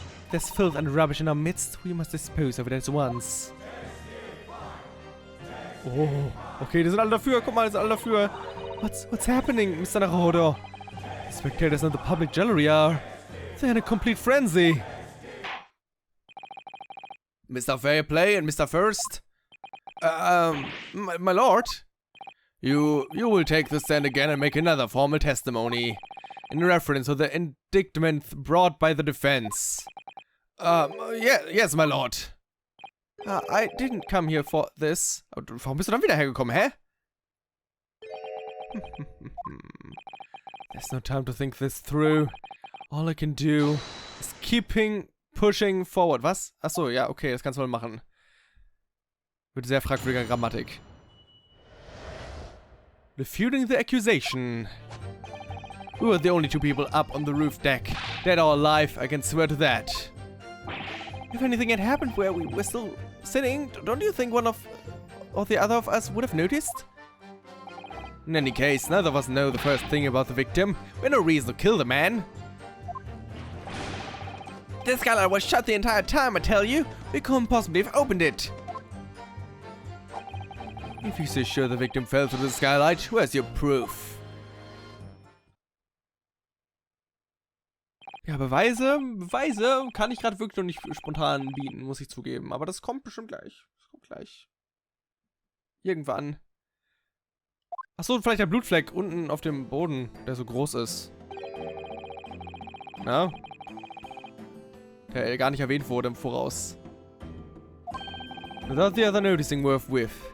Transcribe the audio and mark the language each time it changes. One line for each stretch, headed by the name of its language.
English: There's filth and rubbish in our midst. We must dispose of it at once.
German: Oh, okay, die sind alle dafür. Guck mal, die sind alle dafür.
English: What's happening, Mr. Naruhodo? spectators in the public gallery are... They're in a complete frenzy. Mr. Fairplay and Mr. First? My lord? You will take the stand again and make another formal testimony in reference to the indictment brought by the defense. Yes, my lord. I didn't come here for this.
German: Warum bist du dann wieder hergekommen, hä?
English: There's no time to think this through. All I can do is pushing forward.
German: Was? Achso, ja, okay, das kannst du wohl machen. Mit sehr fragwürdiger Grammatik.
English: Refuting the accusation. We were the only two people up on the roof deck. Dead or alive, I can swear to that. If anything had happened where we were still sitting, don't you think one or the other of us would have noticed? In any case, neither of us know the first thing about the victim. We had no reason to kill the man. This skylight was shut the entire time, I tell you. We couldn't possibly have opened it. If you're so sure the victim fell through the skylight, where's your proof?
German: Ja, Beweise kann ich gerade wirklich noch nicht spontan bieten, muss ich zugeben. Aber das kommt bestimmt gleich. Das kommt gleich. Irgendwann. Achso, vielleicht der Blutfleck unten auf dem Boden, der so groß ist. Na? Der gar nicht erwähnt wurde im Voraus.
English: Without the other noticing worth with.